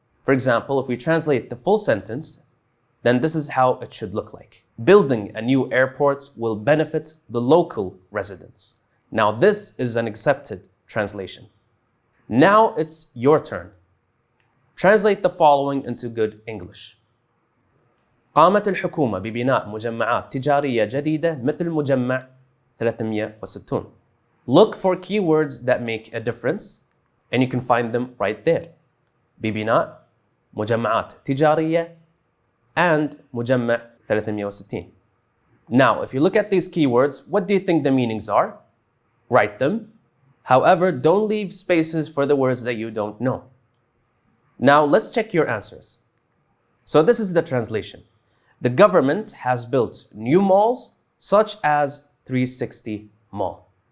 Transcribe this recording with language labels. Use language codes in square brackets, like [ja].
[en] For example, if we translate the full sentence, then this is how it should look like. Building a new airport will benefit the local residents. Now this is an accepted translation. Now it's your turn. Translate the following into good English. [ar] قامت الحكومة ببناء مجمعات تجارية جديدة مثل مجمع 360. [en] Look for keywords that make a difference, and you can find them right there. [ar] ببناء مجمعات تجارية [en] and [ar] مجمع 360. [en] Now, if you look at these keywords, what do you think the meanings are? Write them. However, don't leave spaces for the words that you don't know. Now, let's check your answers. So this is the translation. The government has built new malls such as 360 Mall.